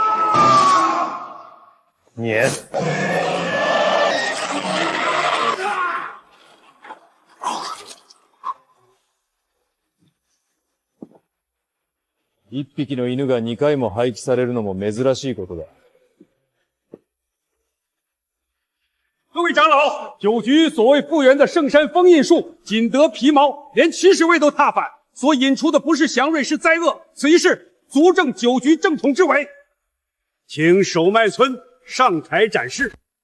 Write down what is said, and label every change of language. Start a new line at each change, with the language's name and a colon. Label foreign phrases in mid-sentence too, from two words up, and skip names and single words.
Japanese: 年。 1匹の犬が2回も廃棄されるのも珍しいことだ。
Chinese: 各位长老，九局所谓复原的圣山封印术，仅得皮毛，连起始位都踏反，所引出的不是祥瑞，是灾厄。此一事足证九局正统之为。请守脉村上台展示。